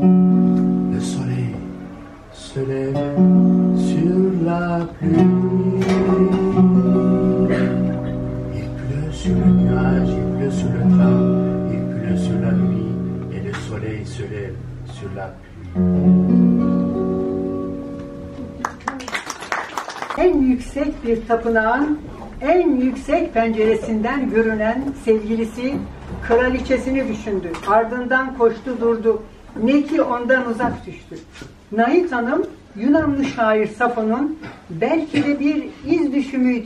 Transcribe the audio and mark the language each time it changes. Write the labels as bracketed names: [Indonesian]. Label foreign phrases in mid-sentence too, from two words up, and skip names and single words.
[French] Le soleil se lève sur la pluie. Il pleut sur le nuage, il pleut sur le train, il pleut sur la nuit, et le soleil se lève sur la pluie. [Turkish] En yüksek bir tapınağın en yüksek penceresinden görünen sevgilisi kraliçesini düşündü. Ardından koştu durdu. Ne ki ondan uzak düştü. Nahit Hanım Yunanlı şair Safo'nun belki de bir iz düşümüydü.